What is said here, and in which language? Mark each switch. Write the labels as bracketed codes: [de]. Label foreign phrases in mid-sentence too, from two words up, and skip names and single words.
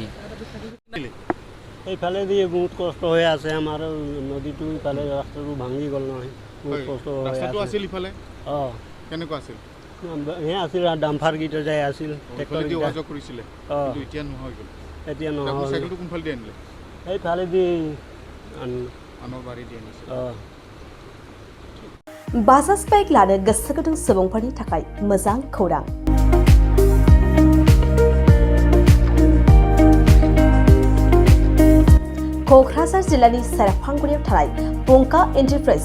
[as] এইফালে দি বহুত কষ্ট হৈ আছে আমাৰ নদীটো ইফালে ৰাস্তাটো ভাঙি গ'ল নহয় বহুত কষ্ট হৈ আছে ৰাস্তাটো আছিল ইফালে কেনেকুৱা আছিল আছিল ডাম্পাৰ গীটা যাই আছিল ট্ৰেক্টৰ দি অহা যোৱা কৰিছিলে কিন্তু এতিয়া নোহোৱা হৈ গ'ল এতিয়া নহয় সাইকেলটো কোনফালে দি আনিলে এইফালে দি আনৰ বাৰী দি আনিছে [brx] बाजाज बाइक लानो गोसो गुदुं सुबुंफोरनि थाखाय मोजां खौरां क'क्राझार जिल्लानि सेरफांगुरियाव थानाय पंका एन्टारप्राइज